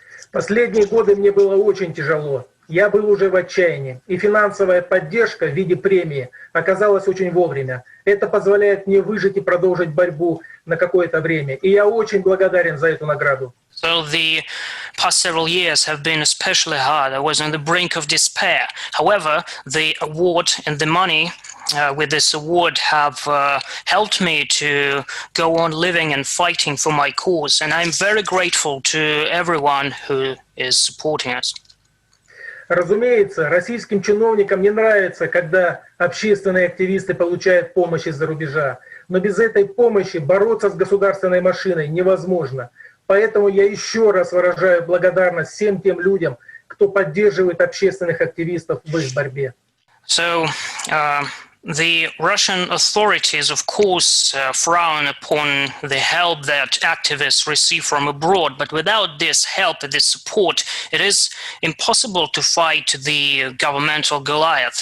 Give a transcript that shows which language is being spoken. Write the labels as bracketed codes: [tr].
[ru] Последние годы мне было очень тяжело. Я был уже в отчаянии, и финансовая поддержка в виде премии оказалась очень вовремя. Это позволяет мне выжить и продолжить борьбу на какое-то время. И я очень благодарен за эту награду. [en] So the past several years have been especially hard. I was on the brink of despair. However, the award and the money with this award have helped me to go on living and fighting for my cause. And I'm very grateful to everyone who is supporting us. [ru] Разумеется, российским чиновникам не нравится, когда общественные активисты получают помощь из-за рубежа. Но без этой помощи бороться с государственной машиной невозможно. Поэтому я еще раз выражаю благодарность всем тем людям, кто поддерживает общественных активистов в их борьбе. [en] So, the Russian authorities, of course, frown upon the help that activists receive from abroad, but without this help and this support, it is impossible to fight the governmental Goliath.